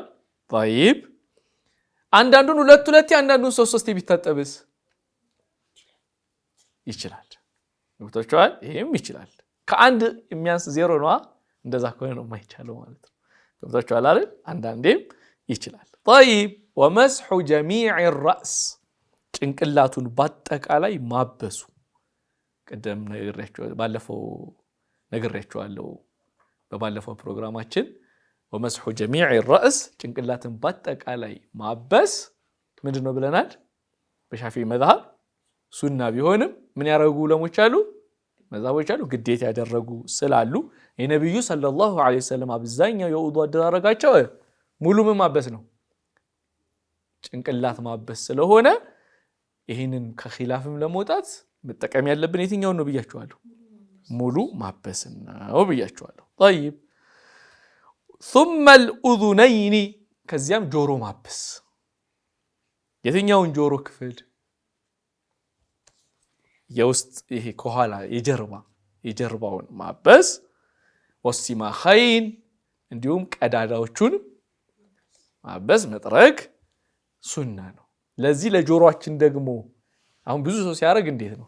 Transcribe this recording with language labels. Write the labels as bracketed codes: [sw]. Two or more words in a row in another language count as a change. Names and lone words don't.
[am] طيب አንዳንዱን ሁለት አንዳንዱን ሶስት ቢታጠብስ ይችላል። ገብታችኋል? ይሄም ይችላል። ከአንድ የሚያንስ ዜሮ ነው። እንደዛ ከሆነ ነው የማይቻለው ማለት ነው። ገብታችኋል አይደል? አንዳንዴም ይችላል። [ar] طيب ومسح جميع الراس [am] ጭንቅላቱን በአጠቃላይ ማበሱ ቀደም ነግሬያችኋለሁ በባለፈው ፕሮግራማችን [ar] ومسح جميع الراس [am] ጭንቅላትን በአጠቃላይ ማበስ ምንድነው ብለናል? በሻፊዒ መዝሐብ ሱና ቢሆንም ምን ያደረጉ ዑለሞች አሉ? መዝሐቦች አሉ ግዴታ ያደረጉ ስላሉ የነብዩ [ar] صلى الله عليه وسلم [am] አብዛኛው የውዱእ አደራረጋቸው ሙሉ ምን ማበስ ነው? ጭንቅላት ማበስ ስለሆነ ይሄንን ከኺላፍም ለመውጣት መጠቀም ያለብን የትኛውን ነው ብያችኋለሁ? ሙሉ ማበስ ነው ብያችኋለሁ። [ar] طيب ثم الأذنين [am] ከዚያም ጆሮ ማበስ የትኛውን ጆሮ ክፍል? የውስጥ ይሄ ከኋላ የጀርባውን ማበስ ወሲማኸይን እንዲሁም ቀዳዳዎቹን ማበስ መጥረግ ሱና ነው። ለዚህ ለጆሮአችን ደግሞ አሁን ብዙ ሰው ሲያደርግ እንዴት ነው?